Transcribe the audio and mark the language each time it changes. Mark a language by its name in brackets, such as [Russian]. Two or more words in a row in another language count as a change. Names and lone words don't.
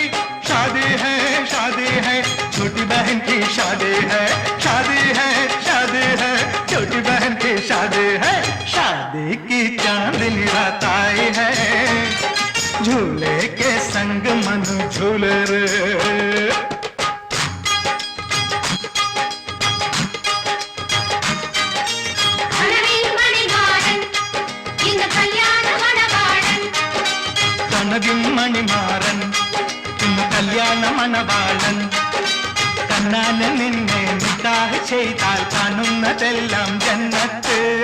[Hindi] शादी है छोटी बहन की शादी है, शादी है छोटी बहन की शादी है। शादी की चांदनी रात आई है, झूले के संग मन झूले रे। [Malayalam] മണിമാരൻ ഇന്ന് കല്യാണ മണവാളൻ, കണ്ണാൻ നിന്നെ നിക്കാഹ് ചെയ്താൽ കാണുന്നതെല്ലാം ജന്നത്ത്.